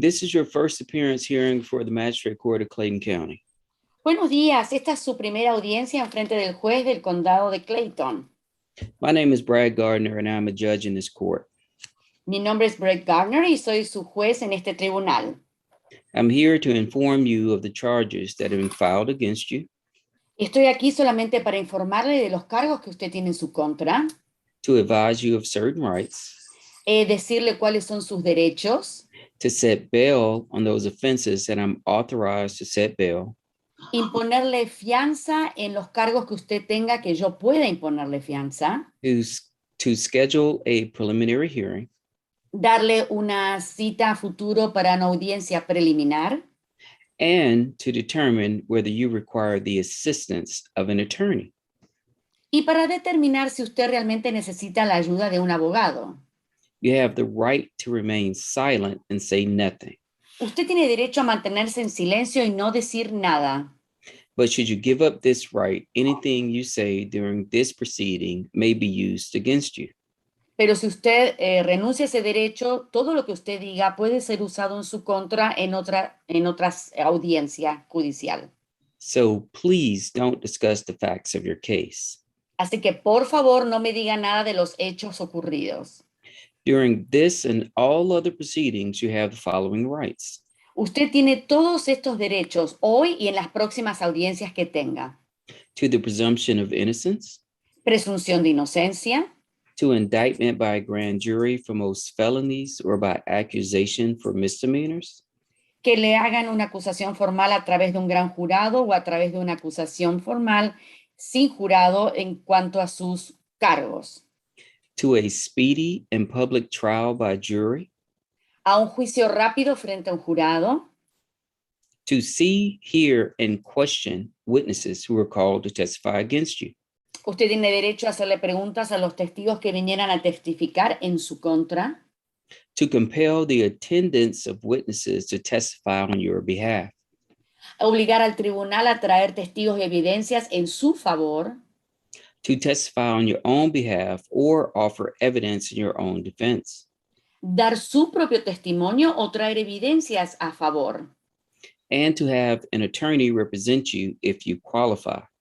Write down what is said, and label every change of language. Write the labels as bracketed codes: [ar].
[en] This is your first appearance hearing before the Magistrate Court of Clayton County. [es] Buenos días. Esta es su primera audiencia en frente del juez del condado de Clayton. [en] My name is Brad Gardner, and I'm a judge in this court. [es] Mi nombre es Brett Gardner y soy su juez en este tribunal. [en] I'm here to inform you of the charges that have been filed against you, [es] Estoy aquí solamente para informarle de los cargos que usted tiene en su contra, [en] to advise you of certain rights, [es] decirle cuáles son sus derechos, [en] to set bail on those offenses that I'm authorized to set bail, [es] imponerle fianza en los cargos que usted tenga que yo pueda imponerle fianza, [en] to schedule a preliminary hearing, [es] darle una cita a futuro para una audiencia preliminar, [en] and to determine whether you require the assistance of an attorney. [es] y para determinar si usted realmente necesita la ayuda de un abogado. [en] You have the right to remain silent and say nothing. [es] Usted tiene derecho a mantenerse en silencio y no decir nada. [en] But should you give up this right, anything you say during this proceeding may be used against you. [es] Pero si usted renuncia a ese derecho, todo lo que usted diga puede ser usado en su contra en otras audiencias judicial. [en] So please don't discuss the facts of your case. [es] Así que por favor no me diga nada de los hechos ocurridos. [en] During this and all other proceedings, you have the following rights: [es] Usted tiene todos estos derechos hoy y en las próximas audiencias que tenga. [en] to the presumption of innocence, [es] Presunción de inocencia, [en] to indictment by a grand jury for most felonies or by accusation for misdemeanors, [es] que le hagan una acusación formal a través de un gran jurado o a través de una acusación formal sin jurado en cuanto a sus cargos. [en] to a speedy and public trial by jury, [es] A un juicio rápido frente a un jurado, [en] to see, hear, and question witnesses who are called to testify against you, [es] usted tiene derecho a hacerle preguntas a los testigos que vinieran a testificar en su contra, [en] to compel the attendance of witnesses to testify on your behalf, [es] a obligar al tribunal a traer testigos y evidencias en su favor, [en] to testify on your own behalf or offer evidence in your own defense, [es] dar su propio testimonio o traer evidencias a favor, [en] and to have an attorney represent you if you qualify.